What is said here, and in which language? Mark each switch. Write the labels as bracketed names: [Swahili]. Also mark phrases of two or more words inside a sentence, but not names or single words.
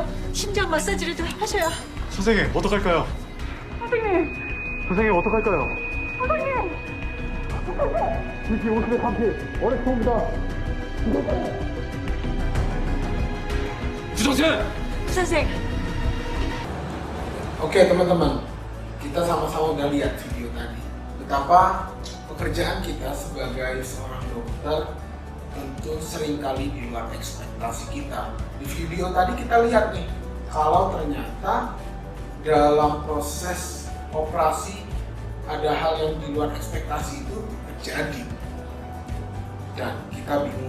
[Korean] 심장 마사지를 좀 하셔야. 선생님, 어떡할까요? 선생님, 어떡할까요? BP 50에 30. 어레스트 옵니다. 부선생! 선생. [Indonesian] Oke, teman-teman, kita sama-sama udah lihat video tadi betapa pekerjaan kita sebagai seorang dokter tentu seringkali di luar ekspektasi kita. Di video tadi kita lihat nih, kalau ternyata dalam proses operasi ada hal yang di luar ekspektasi itu terjadi dan kita bingung.